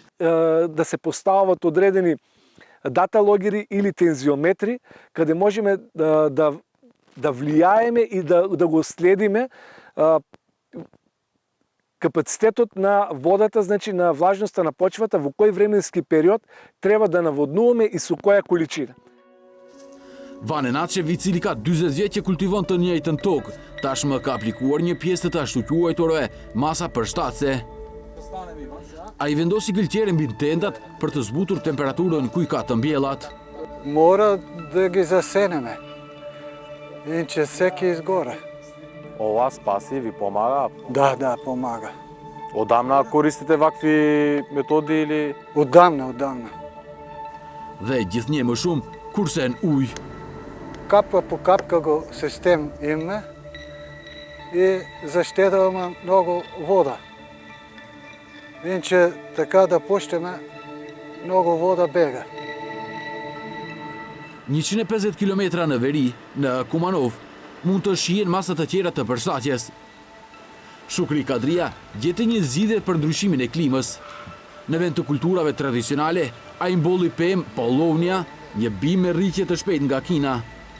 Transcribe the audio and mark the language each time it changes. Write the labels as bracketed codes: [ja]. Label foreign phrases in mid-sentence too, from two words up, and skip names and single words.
[mk] Да се постават одредени даталогери или тензиометри, каде можеме да влијаеме и да го следиме капацитетот на водата, значи на влажноста на почвата, во кој временски период треба да наводнуваме и со која количина. [sq] Vane Naçev, i cili ka 40 vjet që kultivon të njëjtën tokë, tashmë ka aplikuar një pjesë të ashtu quajturve masa përshtatëse. Ai vendosi gëlqere mbi tendat për të zbutur temperaturën ku i ka të mbjellat. [mk] Мора да ги засенеме, иначе секи изгоре. Ова спаси, ви помага? Да, помага. Одамна користите вакви методи или? Одамна. [sq] Dhe gjithnjë më shumë kurse në ujë. [mk] Капка по капка го систем имаме и заштедуваме многу вода. Иначе така да пуштиме, многу вода бега. [sq] 150 kilometra në veri, në Kumanov, mund të shihen masa të tjera të përshtatjes. Shukri Kadria gjeti një zgjidhje për ndryshimin e klimës. Në vend të kulturave tradicionale, ai mbolli pemë pollovnia, një bimë me rritje të shpejtë nga Kina.